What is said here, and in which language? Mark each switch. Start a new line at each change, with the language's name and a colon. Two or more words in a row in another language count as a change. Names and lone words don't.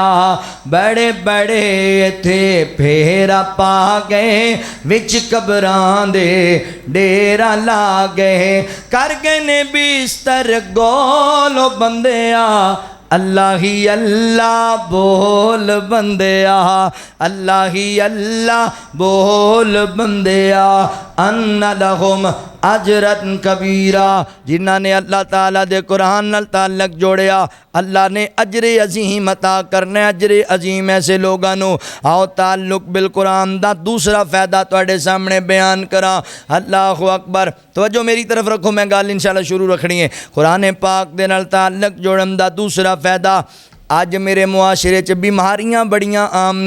Punjabi: ਵੱਡੇ ਵੱਡੇ ਇੱਥੇ ਫੇਰਾ ਪਾ ਗਏ, ਵਿਚ ਕਬਰਾਂ ਦੇ ਡੇਰਾ ਲਾ ਗਏ, ਕਰ ਗਏ ਨੇ ਬਿਸਤਰ ਗੋਲ ਬੰਦਿਆ, ਅੱਲਾਹ ਹੀ ਅੱਲਾਹ ਬੋਲ ਬੰਦਿਆ, ਅੱਲਾਹ ਹੀ ਅੱਲਾਹ ਬੋਲ ਬੰਦਿਆ, अल्लाह ही अल्लाह बोल बंदिया।
Arabic: أن لهم أجرا كبيرا.
Punjabi: ਜਿਨ੍ਹਾਂ ਨੇ ਅੱਲਾਹ ਤਆਲਾ ਦੇ ਕੁਰਾਨ ਨਾਲ ਤਅੱਲੁਕ ਜੋੜਿਆ, ਅੱਲਾਹ ਨੇ ਅਜਰੇ ਅਜ਼ੀਮ ਅਤਾ ਕਰਨਾ।
Urdu: اجرِ عظیم ایسے لوگوں کو.
Punjabi: ਆਓ ਤਅੱਲੁਕ ਬਿਲ ਕੁਰਾਨ ਦਾ ਦੂਸਰਾ ਫ਼ਾਇਦਾ ਤੁਹਾਡੇ ਸਾਹਮਣੇ ਬਿਆਨ ਕਰਾਂ।
Arabic: الله أكبر.
Punjabi: ਤਵੱਜੋ ਮੇਰੀ ਤਰਫ਼ ਰੱਖੋ, ਮੈਂ ਗੱਲ ਇੰਸ਼ਾਅੱਲਾਹ ਸ਼ੁਰੂ ਰੱਖਣੀ ਹੈ। ਕੁਰਾਨ ਪਾਕ ਦੇ ਨਾਲ ਤਅੱਲੁਕ ਜੋੜਨ ਦਾ ਦੂਸਰਾ ਫ਼ਾਇਦਾ, ਅੱਜ ਮੇਰੇ ਮੁਆਸ਼ਰੇ 'ਚ ਬਿਮਾਰੀਆਂ ਬੜੀਆਂ ਆਮ ਨੇ।